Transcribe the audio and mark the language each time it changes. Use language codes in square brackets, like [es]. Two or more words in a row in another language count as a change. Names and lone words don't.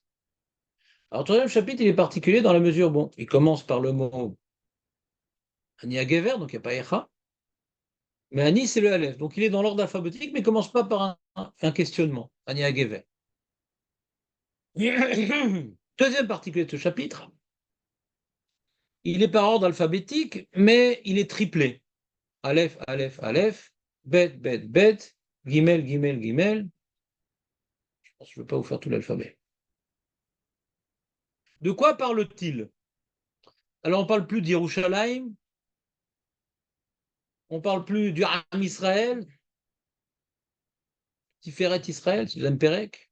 [fr] Alors, le 3e chapitre, il est particulier dans la mesure, bon, il commence par le mot [he] אני הגבר, [fr] donc il n'y a pas Echa, mais Ani, c'est le Aleph, donc il est dans l'ordre alphabétique, mais il ne commence pas par un questionnement, [he] אני הגבר. [fr] Deuxième particulier de ce chapitre, il est par ordre alphabétique, mais il est triplé. [he] אלף, אלף, אלף, בית, בית, בית, גימל, גימל, גימל. [fr] Je pense que je ne vais pas vous faire tout l'alphabet. De quoi parle-t-il? Alors, on ne parle plus d'Yerushalayim, on ne parle plus du [he] עם ישראל, תפארת ישראל, פרק.